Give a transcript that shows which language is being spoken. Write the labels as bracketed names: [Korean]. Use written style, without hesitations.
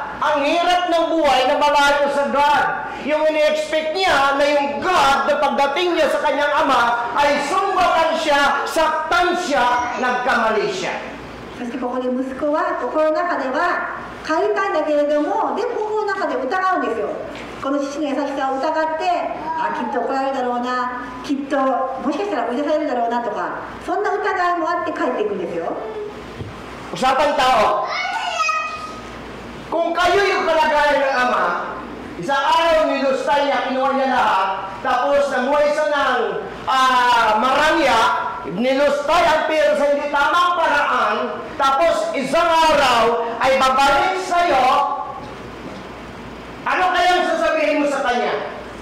[Filipino] Ang hirap ng buhay na malayo sa God. Yung ini-expect niya na yung God na pagdating niya sa kanyang ama ay sumbakan siya, saktan siya, nagkamali siya. [Japanese] そしてここで息子は心の中では帰りたいんだけれども、でも心の中で疑うんですよ。この父の優しさを疑って、あ、きっと怒られるだろうな、きっともしかしたら追い出されるだろうなとか、そんな疑いもあって帰っていくんですよ。 [Filipino] Usapang tao. Kung kayo yung kalagayan ng ama, isang araw nilustay niya, kinuha niya lahat, tapos namuhay siya ng marangya, nilustay ang pera sa hindi tamang paraan, tapos isang araw ay babalik sa'yo, ano kayang sasabihin mo sa kanya?